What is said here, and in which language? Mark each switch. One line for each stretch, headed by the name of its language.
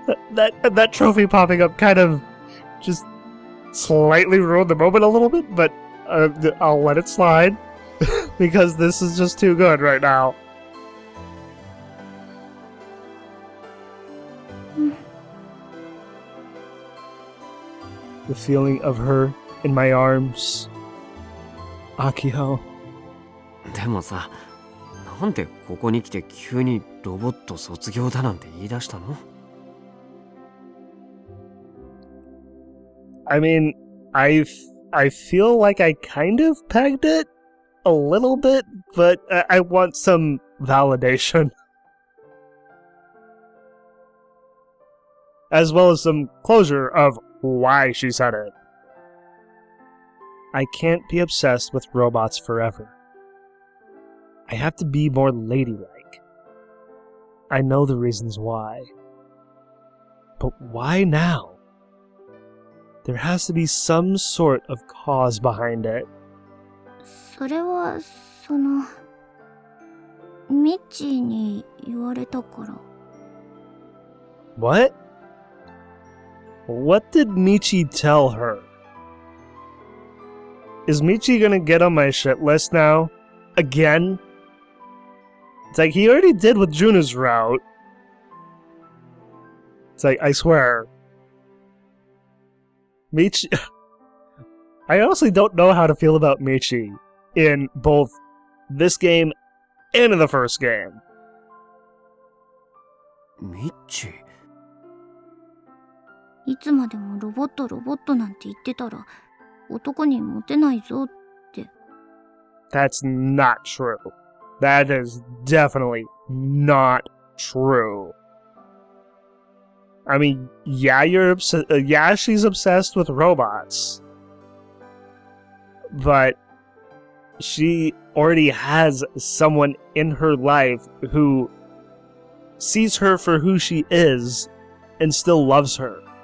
English: That trophy popping up kind of just slightly ruined the moment a little bit, but I'll let it slide because this is just too good right now. The feeling of her in my arms. Akiho.
Japanese: でもさ、なんでここに来て急にロボット卒業だなんて言い出したの？
English: I mean, I feel like I kind of pegged it a little bit, but I want some validation. As well as some closure of why she said it. I can't be obsessed with robots forever. I have to be more ladylike. I know the reasons why. But why now? There has to be some sort of cause behind it.
Japanese: それは、ミッチーに言われたから。
English: What? What did Michi tell her? Is Michi gonna get on my shit list now? Again? It's like, he already did with Juna's route. It's like, I swear. Michi... I honestly don't know how to feel about Michi in both this game and in the first game.
Japanese: ミッチー。いつまでもロボットなんて言ってたら男にモテないぞって。
English: That's not true. That is definitely not true. I mean, yeah, yeah, she's obsessed with robots. But she already has someone in her life who sees her for who she is and still loves her.